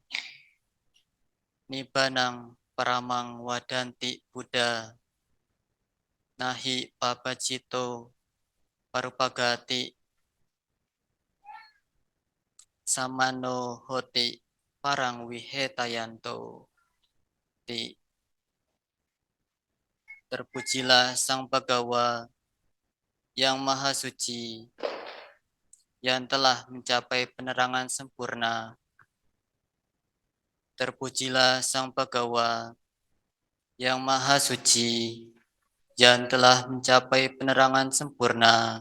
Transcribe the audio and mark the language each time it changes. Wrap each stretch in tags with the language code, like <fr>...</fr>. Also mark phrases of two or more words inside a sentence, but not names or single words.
<pi>Nibanang paramang wadanti Buddha. Nahi papacito parupagati. Samano hoti parang wihetayanto.</pi> <id>Terpujilah Sang Bhagawa yang Maha Suci, yang telah mencapai penerangan sempurna. Terpujilah Sang Bhagawa yang Maha Suci, yang telah mencapai penerangan sempurna.</id>